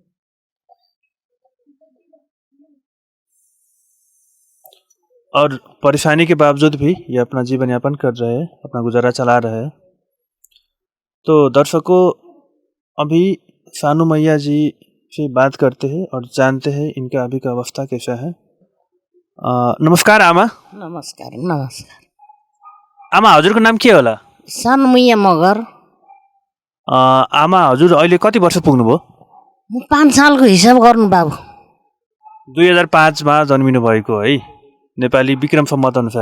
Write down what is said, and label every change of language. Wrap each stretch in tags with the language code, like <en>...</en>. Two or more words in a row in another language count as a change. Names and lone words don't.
<hi>और परेशानी के बावजूद भी ये अपना जीवन यापन कर रहे हैं, अपना गुजारा चला रहे हैं। तो दर्शकों, अभी सानू मैया जी से बात करते हैं और जानते हैं इनका अभी का अवस्था कैसा है।</hi> <ne>नमस्कार आमा। नमस्कार नमस्कार। आमा, हजुरको नाम के होला? सानू मैया मगर। आमा, हजुर अहिले कति वर्ष पुग्नुभयो? म 5 सालको हिसाब गर्नु बाबु। 2005 मा जन्मिनु भएको है, नेपाली विक्रम सम्वत अनुसार।</ne>